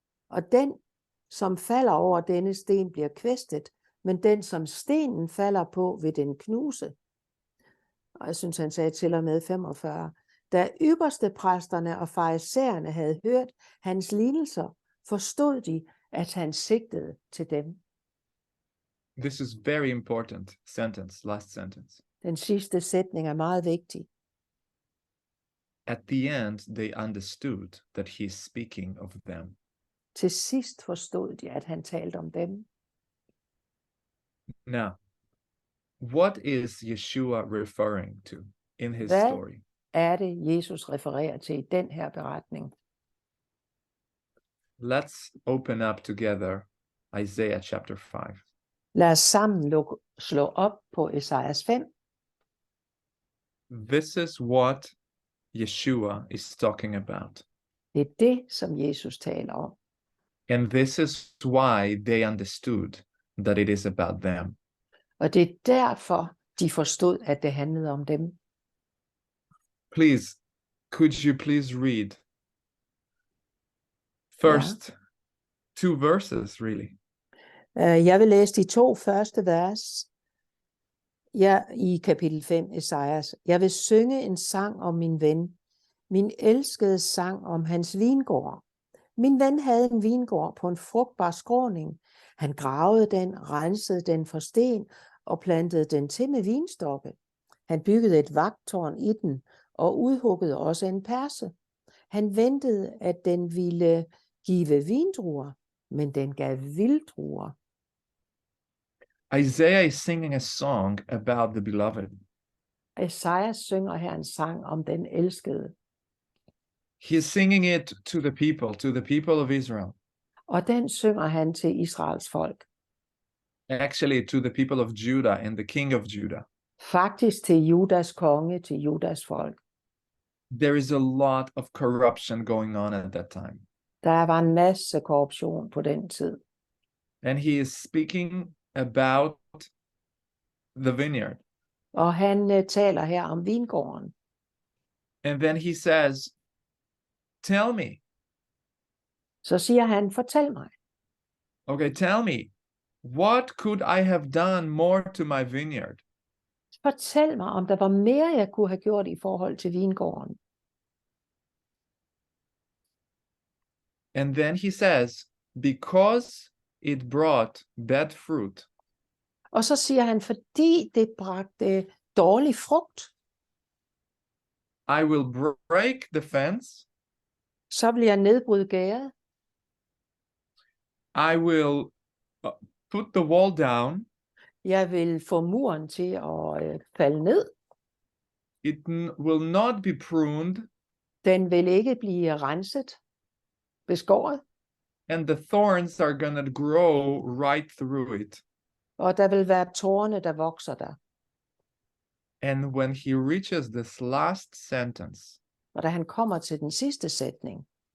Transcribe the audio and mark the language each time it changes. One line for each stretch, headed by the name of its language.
Danish: Og den, som falder over denne sten, bliver kvæstet, men den, som stenen falder på, vil den knuse. Og jeg synes, han sagde til og med 45. Da ypperste præsterne og farisæerne havde hørt hans lignelser, forstod de, at han sigtede til dem.
English: This is very important sentence, last sentence.
Danish: Den sidste sætning er meget vigtig.
English: At the end, they understood that he is speaking of them.
Danish: Til sidst forstod de, at han talte om dem.
English: Now, what is Yeshua referring to in his
Danish: Hvad
English: story?
Danish: er det, Jesus refererer til i den her beretning?
English: Let's open up together Isaiah chapter 5.
Danish: Lad os sammen slå op på Esajas 5.
English: This is what Yeshua is talking about.
Danish: Det er det, som Jesus taler om.
English: And this is why they understood that it is about them.
Danish: Og det er derfor, de forstod, at det handlede om dem.
English: Please, could you please read first two verses, really?
Danish: Jeg vil læse de 2 første vers i kapitel 5 Esajas. Jeg vil synge en sang om min ven, min elskede sang om hans vingård. Min ven havde en vingård på en frugtbar skråning. Han gravede den, rensede den for sten og plantede den til med vinstokke. Han byggede et vagttårn i den og udhuggede også en perse. Han ventede, at den ville give vindruer, men den gav vilddruer.
English: Isaiah is singing a song about the beloved.
Danish: Esajas synger her en sang om den elskede.
English: He is singing it to the people of Israel.
Danish: Og den synger han til Israels folk.
English: Actually, to the people of Judah and the king of Judah.
Danish: Faktisk til Judas konge, til Judas folk.
English: There is a lot of corruption going on at that time.
Danish: Der var en masse korruption på den tid.
English: And he is speaking about the vineyard.
Danish: Og han taler her om vingården.
English: And then he says, tell me.
Danish: Så siger han, fortæl mig.
English: Okay, tell me, what could I have done more to my vineyard?
Danish: Fortæl mig, om der var mere, jeg kunne have gjort i forhold til vingården.
English: And then he says, because it brought bad fruit.
Danish: Og så siger han, fordi det bragte dårlig frugt,
English: I will break the fence.
Danish: så vil jeg nedbryde gærdet.
English: I will put the wall down.
Danish: Jeg vil få muren til at falde ned.
English: It will not be pruned.
Danish: Den vil ikke blive renset, beskåret.
English: And the thorns are going to grow right through it.
Danish: Og der vil være tårne, der vokser der.
English: And when he reaches this last sentence,
Danish: Og da han kommer til den sidste sætning,